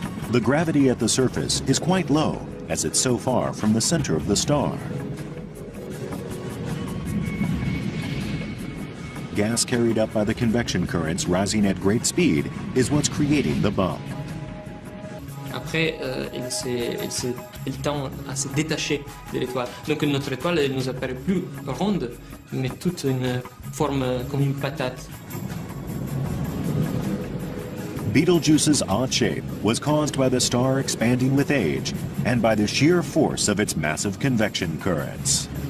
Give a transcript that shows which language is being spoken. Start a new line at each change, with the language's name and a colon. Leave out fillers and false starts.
English: The gravity at the surface is quite low, as it's so far from the center of the star. Gas carried up by the convection currents rising at great speed is what's creating the bump.
French: Après, elle tend à se détacher de l'étoile. Donc notre étoile, elle nous apparaît plus ronde, mais toute une forme comme une patate.
English: Betelgeuse's odd shape was caused by the star expanding with age and by the sheer force of its massive convection currents.